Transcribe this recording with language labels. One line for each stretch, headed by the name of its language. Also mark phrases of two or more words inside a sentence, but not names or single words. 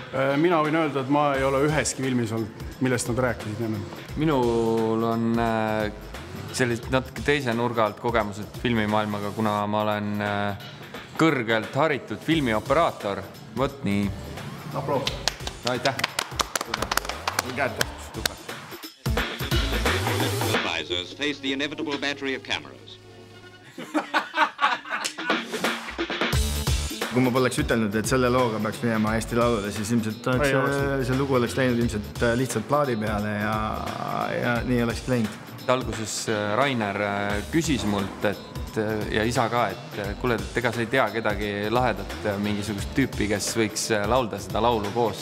Estonian: Mina võin öelda, et ma ei ole üheski filmis olnud, millest nad rääkisid enne. Minul on sellised natuke teise nurga alt kogemused filmimaailmaga, kuna ma olen kõrgelt haritud filmioperaator. Võt nii. Aplaus. No, aitäh.
English: Advisors face the inevitable battery of cameras.
Estonian: Kui ma poleks ütelnud, et selle looga peaks minema Eesti Laulule, siis ilmselt see lugu oleks läinud ilmselt lihtsalt plaadi peale ja nii oleks läinud. Alguses Rainer küsis mult ja isa ka, et kuule, ega sa ei tea kedagi lahedat mingisugust tüüpi, kes võiks laulda seda laulu koos.